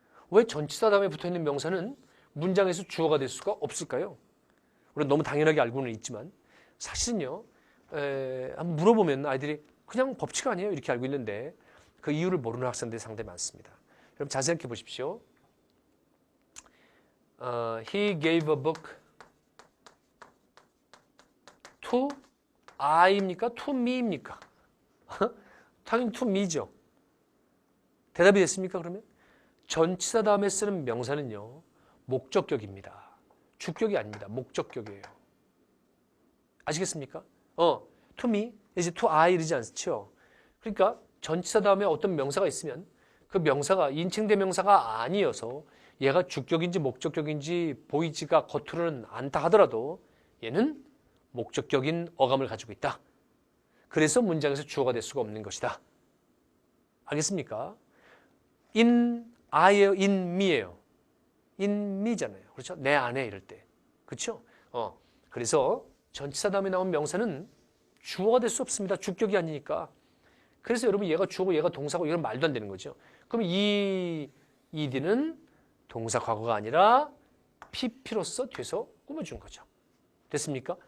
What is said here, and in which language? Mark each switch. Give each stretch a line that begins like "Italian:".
Korean: 왜 전치사 다음에 붙어있는 명사는 문장에서 주어가 될 수가 없을까요? 우리가 너무 당연하게 알고는 있지만 사실은요. 한번 물어보면 아이들이 그냥 법칙 아니에요 이렇게 알고 있는데 그 이유를 모르는 학생들이 상당히 많습니다. 여러분 잘 생각해 보십시오.
English: He gave a book to I입니까? to me
Korean: 입니까? 당연히 to me죠. 대답이 됐습니까? 그러면 전치사 다음에 쓰는 명사는요. 목적격입니다. 주격이 아닙니다. 목적격이에요. 아시겠습니까?
English: to me,
Korean: 이제
English: to I
Korean: 이러지 않죠. 그러니까 전치사 다음에 어떤 명사가 있으면 그 명사가 인칭대명사가 아니어서 얘가 주격인지 목적격인지 보이지가 겉으로는 않다 하더라도 얘는 목적격인 어감을 가지고 있다. 그래서 문장에서 주어가 될 수가 없는 것이다. 알겠습니까?
English: in I
Korean: 예요,
English: in me
Korean: 예요.
English: in me
Korean: 잖아요. 그렇죠? 내 안에 이럴 때. 그렇죠? 그래서 전치사 다음에 나온 명사는 주어가 될 수 없습니다. 주격이 아니니까. 그래서 여러분 얘가 주어고 얘가 동사고 이건 말도 안 되는 거죠. 그럼 이 ed는 동사 과거가 아니라 PP로서 뒤에서 꾸며준 거죠. 됐습니까?